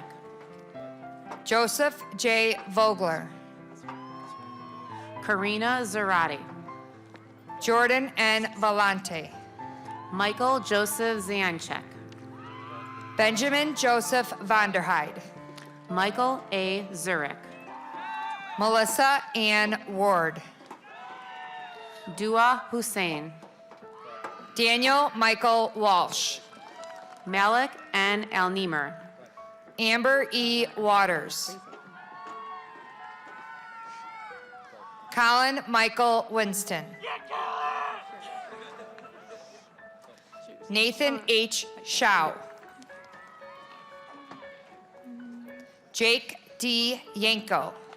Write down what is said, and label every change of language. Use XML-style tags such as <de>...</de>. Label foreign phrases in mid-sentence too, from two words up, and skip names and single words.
<en>Joseph J. Vogler. Karina Zarati. Jordan N. Valente. Michael Joseph Zanchek. Benjamin Joseph Vanderhyde. Michael A. Zurich. Melissa Ann Ward. Dua Hussein. Daniel Michael Walsh. Malik N. Al-Nimer. Amber E. Waters. Colin Michael Winston. Nathan H. Shao. Jake D. Yanko.</en>